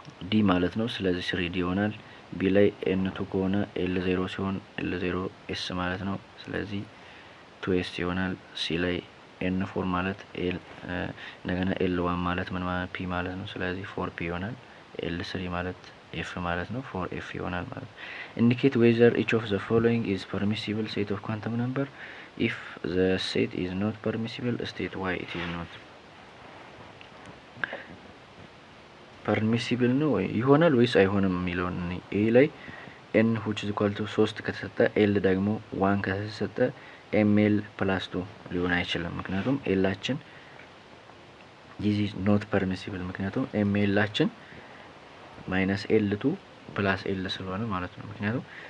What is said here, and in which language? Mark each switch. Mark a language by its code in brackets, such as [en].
[am] ዲ ማለት ነው። ስለዚህ 3 ዲ ይሆናል። ቢ ላይ ኤን 2 ከሆነ ኤል 0 ሲሆን ኤል 0 ኤስ ማለት ነው። ስለዚህ 2 ኤስ ይሆናል። ሲ ላይ ኤን 4 ማለት ኤል እንደገና ኤል 1 ማለት ምን ማለት ፒ ማለት ነው። ስለዚህ 4 ፒ ይሆናል። ኤል 3 ማለት ኤፍ ማለት ነው። 4 ኤፍ ይሆናል ማለት ነው። [en] indicate whether each of the following is permissible set of quantum number. if the set is not permissible, state why it is not. [am] permissible ነው ይሆናል ወይስ አይሆንም የሚለውን ኤ ላይ ኤን which is equal to 3 ከተሰጠ ኤል ደግሞ 1 ከተሰጠ ኤምኤል +2 ሊሆን አይችልም። ምክንያቱም ኤላችን [en] this is not permissible [am] ምክንያቱም ኤምኤላችን -ኤል2 +ኤል ስለሆነ ማለት ነው። ምክንያቱም